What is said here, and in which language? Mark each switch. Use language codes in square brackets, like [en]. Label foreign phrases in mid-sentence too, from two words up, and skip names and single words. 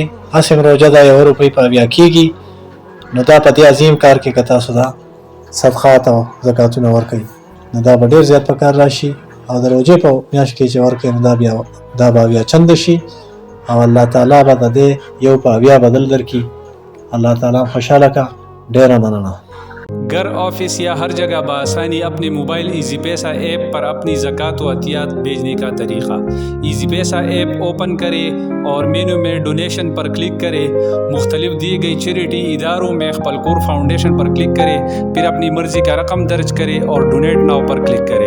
[ps] هسې روژه ده، 1 روپۍ په 80 کېږي. نو دا په دې عظیم کار کې که تاسو دا صدقات او زکاتونه ورکوئ نو دا به ډېر زیات په کار راشي، او د روژې په میاشت کې چې ورکوئ نو دا به 80 چنده شي او الله تعالی به د دې 1 په 80 بدل درکړي. اللہ تعالیٰ خوشحالہ کا. ډیره مننه. [ur] گھر، آفس یا ہر جگہ بآسانی اپنے موبائل ایزی پیسہ ایپ پر اپنی زکات و عطیات بھیجنے کا طریقہ. ایزی پیسہ ایپ اوپن کریں اور مینو میں ڈونیشن پر کلک کریں، مختلف دی گئی چیریٹی اداروں میں خپلکور فاؤنڈیشن پر کلک کریں، پھر اپنی مرضی کا رقم درج کریں اور [en] donate now [ur] پر کلک کریں.